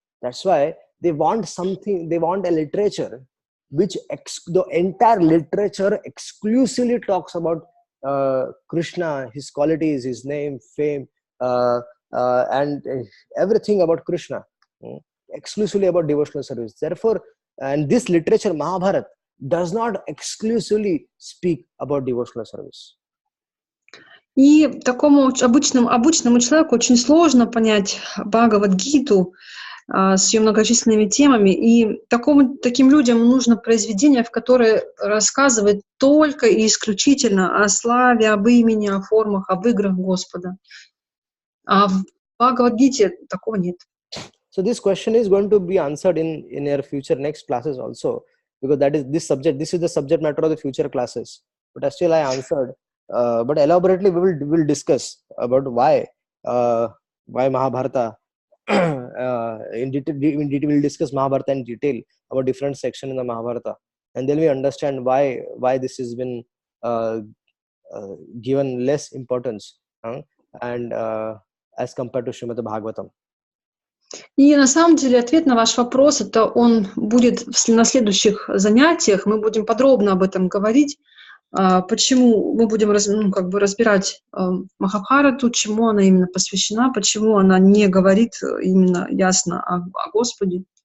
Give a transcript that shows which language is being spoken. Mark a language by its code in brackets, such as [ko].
[en] That's why they want something. They want a literature which the entire literature exclusively talks about Krishna, his qualities, his name, fame, and everything about Krishna, exclusively about devotional service. Therefore, and this literature, Mahabharata, does not exclusively speak about devotional service. [ru] И такому обычному человеку очень сложно понять Бхагавад-гиту с ее многочисленными темами. И таким людям нужно произведение, в которое рассказывает только и исключительно о славе, об имени, о формах, об играх Господа. А в Бхагавад-гите такого нет. [en] So this question is going to be answered in your future next classes also, because this is the subject matter of the future classes. But still I answered. But elaborately we will discuss about why Mahabharata in detail. We will discuss Mahabharata in detail about different sections in the Mahabharata, and then we understand why this has been given less importance and as compared to Srimad Bhagavatam. [ru] И на самом деле ответ на ваш вопрос, он будет на следующих занятиях. Мы будем подробно об этом говорить. Почему мы будем разбирать Махабхарату, чему она именно посвящена, почему она не говорит именно ясно о Господе.